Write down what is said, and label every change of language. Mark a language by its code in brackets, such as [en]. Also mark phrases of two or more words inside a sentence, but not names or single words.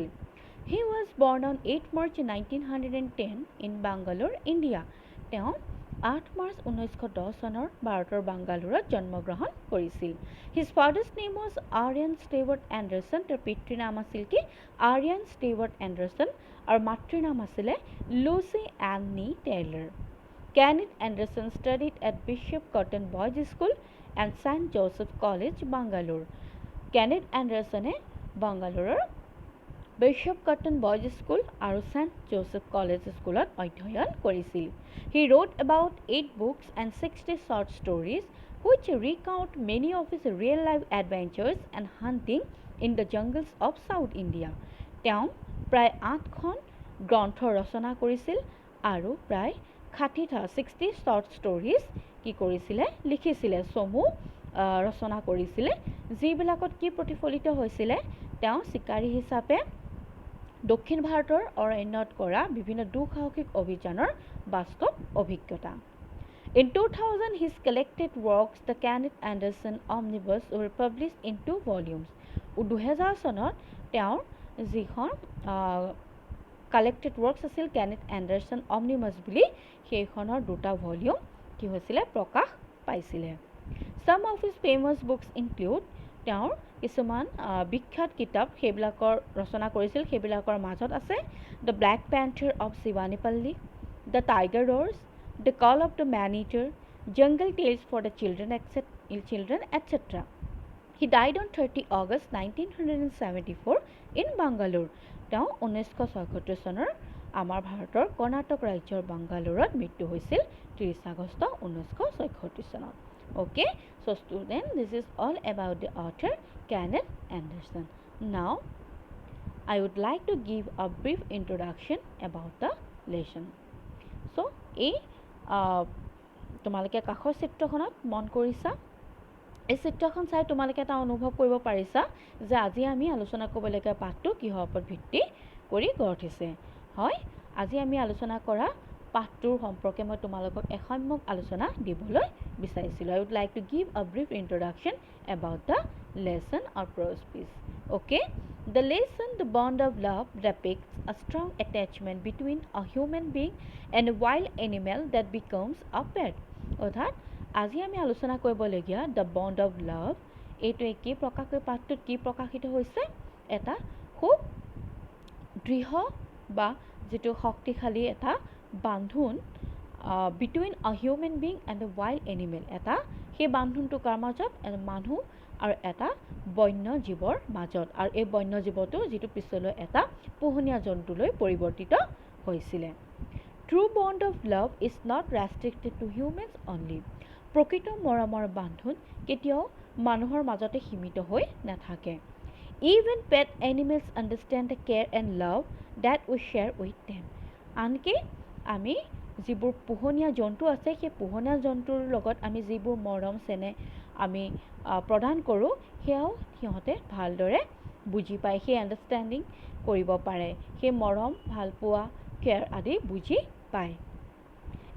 [en] He was born on 8 March 1910 in Bangalore, India. [as] তেওঁ 8 মাৰ্চ 1910 চনৰ ভাৰতৰ বাংগালোৰত জন্মগ্ৰহণ কৰিছিল। [en] His father's name was Aryan Stewart Anderson. [as] তেওঁৰ পিতৃৰ নাম আছিল কি Aryan Stewart Anderson আৰু মাতৃৰ নাম আছিল Lucy Annie Taylor. [en] Kenneth Anderson studied at Bishop Cotton Boys' School and St. Joseph College, Bangalore. [as] Kenneth Andersone বাংগালোৰৰ Bishop Cotton Boys' School আৰু St. Joseph College স্কুলত অধ্যয়ন কৰিছিল। [en] He wrote about 8 books and 60 short stories which recount many of his real-life adventures and hunting in the jungles of South India. [as] তেওঁ প্ৰায় 8খন গ্ৰন্থ ৰচনা কৰিছিল আৰু প্ৰায় 60 [en] short stories [as] কি কৰিছিলে লিখিছিলে চমু ৰচনা কৰিছিলে যিবিলাকত কি প্ৰতিফলিত হৈছিলে তেওঁ চিকাৰী হিচাপে দক্ষিণ ভাৰতৰ অৰণ্যত কৰা বিভিন্ন দুঃসাহসিক অভিযানৰ বাস্তৱ অভিজ্ঞতা। [en] In 2000 his collected works The Kenneth Anderson Omnibus were published in 2 volumes. [as] 2000 চনত তেওঁৰ যিখন [en] collected works [as] আছিল Kenneth Anderson Omnibus বুলি সেইখনৰ 2টা ভলিউম কি হৈছিলে প্ৰকাশ পাইছিলে। [en] Some of his famous books include [as] তেওঁৰ কিছুমান বিখ্যাত কিতাপ সেইবিলাকৰ ৰচনা কৰিছিল সেইবিলাকৰ মাজত আছে The Black Panther of Shivanipalli, The Tiger Roars, The Call of the Man-Eater, Jungle Tales for the Children, etc. [en] He died on 30 August 1974 in Bangalore. [as] তেওঁ 1976 চনৰ আমাৰ ভাৰতৰ কৰ্ণাটক ৰাজ্যৰ বাংগালোৰত মৃত্যু হৈছিল 30 আগষ্ট 1976 চনত। [en] Okay, so students, this is all about the author Kenneth Anderson. Now, I would like to give a brief introduction about the lesson. So, [as] এই তোমালোকে কাষৰ চিত্ৰখনত মন কৰিছা এই চিত্ৰখন চাই তোমালোকে এটা অনুভৱ কৰিব পাৰিছা যে আজি আমি আলোচনা কৰিবলগীয়া পাঠটো কিহৰ ওপৰত ভিত্তি কৰি গঢ় উঠিছে। হয়, আজি আমি আলোচনা কৰা পাঠটোৰ সম্পৰ্কে মই তোমালোকক এসাম্যক আলোচনা দিবলৈ বিচাৰিছিলোঁ। [en] I would like to give a brief introduction about the lesson or prose piece. Okay, the lesson The Bond of Love depicts a strong attachment between a human being and a wild animal that becomes a pet. [as] অৰ্থাৎ আজি আমি আলোচনা কৰিবলগীয়া The Bond of Love এইটোৱে কি পাঠটোত কি প্ৰকাশিত হৈছে এটা খুব দৃঢ় বা যেটো শক্তিশালী এটা বান্ধোন [en] between a human being and a wild animal [as] এটা সেই বান্ধোনটো কাৰ মাজত মানুহ আৰু এটা বন্য জীৱৰ মাজত আৰু এই বন্য জীৱটো যেটো পিছলৈ এটা পোহনীয়া জন্তুলৈ পৰিৱৰ্তিত হৈছিলে। [en] True bond of love is not restricted to humans only. [as] প্ৰকৃত মৰমৰ বান্ধোন কেতিয়াও মানুহৰ মাজতে সীমিত হৈ নাথাকে। [en] Even pet animals understand the care and love that we share with them. [as] আনকি আমি যিবোৰ পোহনীয়া জন্তু আছে সেই পোহনীয়া জন্তুৰ লগত আমি যিবোৰ মৰম চেনেহ আমি প্ৰদান কৰোঁ সেয়াও সিহঁতে ভালদৰে বুজি পায় সেই আণ্ডাৰষ্টেণ্ডিং কৰিব পাৰে সেই মৰম ভাল পোৱা কেয়াৰ আদি বুজি পায়।